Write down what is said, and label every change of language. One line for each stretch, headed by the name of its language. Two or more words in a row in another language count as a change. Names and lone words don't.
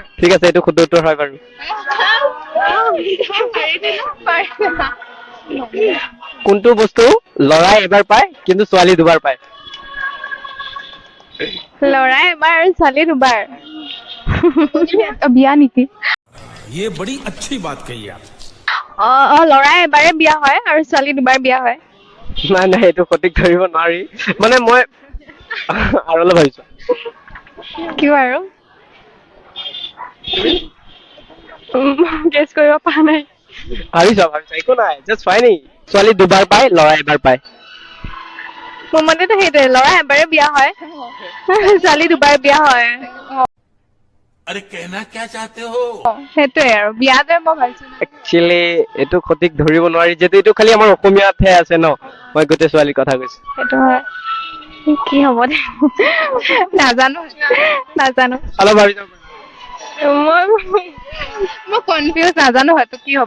Assamese: ঠিক আছে, এইটো শুদ্ধ উত্তৰ হয় বাৰু। কোনটো বস্তু লৰাই এবাৰ পায় কিন্তু ছোৱালী দুবাৰ পায়? লৰাই এবাৰ আৰু ছোৱালী দুবাৰ। বিয়া নেকি?
Hindi: ये बड़ी अच्छी बात कही आप।
Assamese: লৰাই এবাৰে বিয়া হয় আৰু ছোৱালী দুবাৰ বিয়া হয়। নাই নাই, এইটো সঠিক ধৰিব নোৱাৰি। মানে মই আৰু অলপ ভাবিছো। কি বাৰু? গেছ কৰিব পৰা নাই। ভাবিছা একো নাই, জাষ্ট ফাইনি। ছোৱালী দুবাৰ পায়, ল'ৰা এবাৰ পায়। মোৰ মতেতো সেইটোৱে, ল'ৰা এবাৰে বিয়া হয়, ছোৱালী দুবাৰ বিয়া হয়।
Hindi: अरे कहना क्या चाहते हो?
Assamese: সেইটোৱে আৰু বিয়াতে মই ভাবিছো। একচুৱেলি এইটো সঠিক ধৰিব নোৱাৰি, যিহেতু এইটো খালি আমাৰ অসমীয়াতহে আছে ন। মই গোটেই ছোৱালীৰ কথা কৈছো। সেইটো হয়। কি হ'ব দে, নাজানো নাজানো। অলপ ভাবি চাব পাৰা। মই কনফিউজ, নাজানো হয়তো কি হ'ব।